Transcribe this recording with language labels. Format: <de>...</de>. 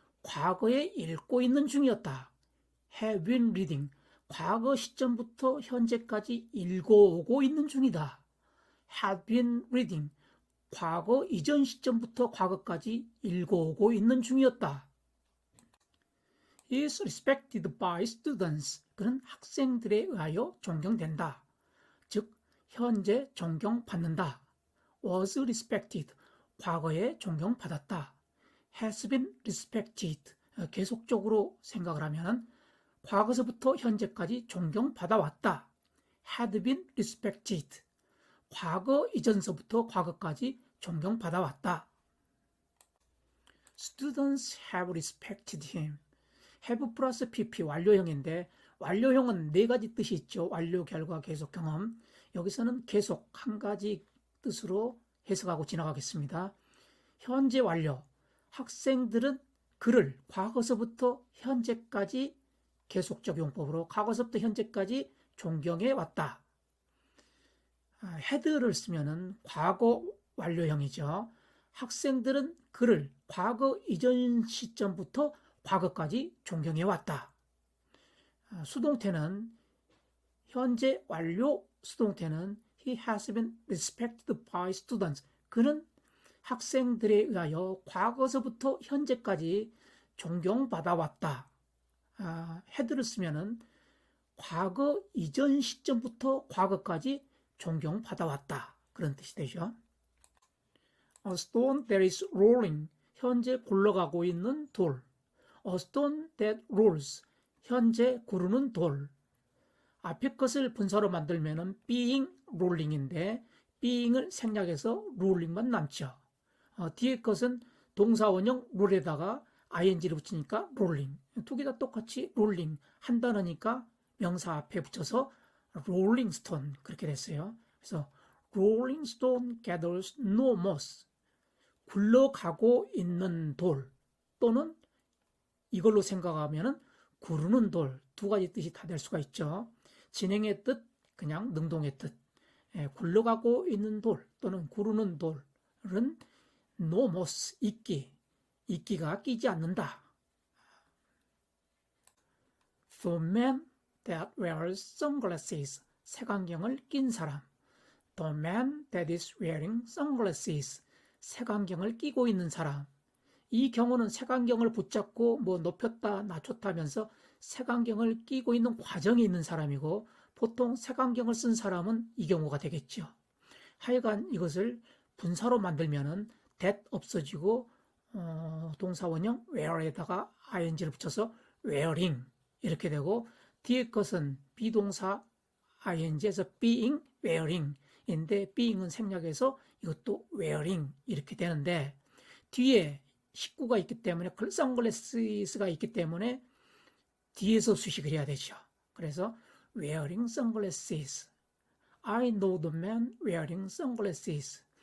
<ko>과거에 읽고 있는 중이었다.</ko> <en>have been reading.</en> <ko>과거 시점부터 현재까지 읽어오고 있는 중이다.</ko> <en>had been reading.</en> <ko>과거 이전 시점부터 과거까지 읽어오고 있는 중이었다.</ko> <en>is respected by students.</en> <ko>그는 학생들에 의하여 존경된다. 즉, 현재 존경받는다.</ko> <en>was respected.</en> <ko>과거에 존경받았다.</ko> <en>has been respected.</en> <ko>계속적으로 생각을 하면 과거서부터 현재까지 존경받아왔다.</ko> <en>had been respected.</en> <ko>과거 이전서부터 과거까지 존경받아왔다.</ko> <en>Students have respected him.</en> <ko>have 플러스 pp 완료형인데 완료형은 네 가지 뜻이 있죠. 완료, 결과, 계속, 경험. 여기서는 계속 한 가지 뜻으로 해석하고 지나가겠습니다. 현재 완료. 학생들은 그를 과거서부터 현재까지 계속적 용법으로 과거서부터 현재까지 존경해 왔다. had를 쓰면은 과거 완료형이죠. 학생들은 그를 과거 이전 시점부터 과거까지 존경해 왔다. 수동태는 현재 완료 수동태는</ko> <en>he has been respected by students.</en> <ko>그는 학생들에 의하여 과거서부터 현재까지 존경받아왔다. had를 쓰면은 과거 이전 시점부터 과거까지 존경받아왔다. 그런 뜻이 되죠.</ko> <en>A stone that is rolling.</en> <ko>현재 굴러가고 있는 돌.</ko> <en>A stone that rolls.</en> <ko>현재 구르는 돌. 앞에 것을 분사로 만들면은 being rolling인데 being을 생략해서 rolling만 남죠. 뒤에 것은 동사 원형 roll에다가 ing를 붙이니까 rolling. 두 개 다 똑같이 rolling 한 단어니까 명사 앞에 붙여서 rolling stone 그렇게 됐어요.</ko> <en>그래서 rolling stone gathers no moss.</en> <ko>굴러가고 있는 돌 또는 이걸로 생각하면은 구르는 돌 두 가지 뜻이 다 될 수가 있죠. 진행의 뜻, 그냥 능동의 뜻. 굴러가고 있는 돌 또는 구르는 돌은 no moss, 이끼가 끼지 않는다.</ko> <en>The man that wears sunglasses,</en> <ko>색안경을 낀 사람.</ko> <en>The man that is wearing sunglasses,</en> <ko>색안경을 끼고 있는 사람. 이 경우는 색안경을 붙잡고 높였다 낮췄다 하면서 색안경을 끼고 있는 과정이 있는 사람이고 보통 색안경을 쓴 사람은 이 경우가 되겠죠. 하여간 이것을 분사로 만들면은 that 없어지고 동사 원형 wear에다가 ing를 붙여서 wearing 이렇게 되고 뒤에 것은 비동사 ing에서 being, wearing인데 being은 생략해서 이것도 wearing 이렇게 되는데 뒤에 식구가 있기 때문에 선글라스가 있기 때문에 뒤에서 수식을 해야 되죠.</ko> <en>그래서 wearing sunglasses. I know the man wearing sunglasses.</en>